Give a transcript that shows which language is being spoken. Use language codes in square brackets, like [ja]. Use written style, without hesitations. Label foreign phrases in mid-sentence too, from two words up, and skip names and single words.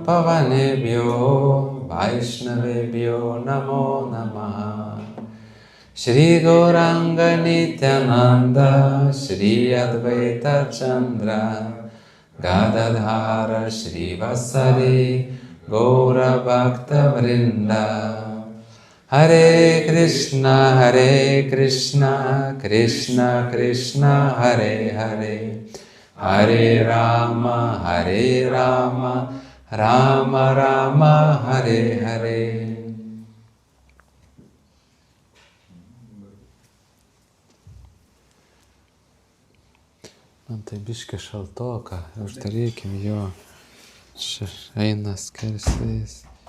[sa] पावनेभ्यो वैष्णवेभ्यो नमो नमः श्री गौराङ्ग नित्यानन्द श्री अद्वैत चन्द्र गदाधर श्री वसरि गौर भक्त वृन्द हरे कृष्ण कृष्ण कृष्ण हरे हरे हरे राम राम राम हरे हरे. [lt] Man tai biški šaltoka, uždarykim jo, čia eina skersvėjais.